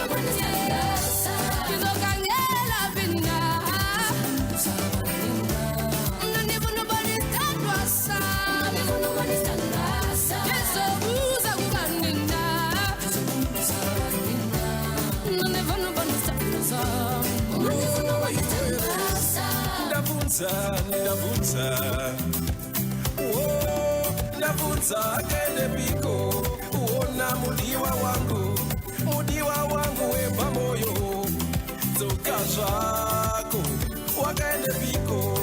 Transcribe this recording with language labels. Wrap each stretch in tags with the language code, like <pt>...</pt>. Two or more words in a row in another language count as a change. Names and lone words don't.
<nd>Ngizokhangela phina. Nandifuna ukubona isithandwa sami. Ngizobuza kukanina. Nandifuna ukubona isithandwa sami.</nd> <sn>Ndavunza kende piko uona mudiwa wangu wemba moyo tsoka zvako wakaende piko</sn>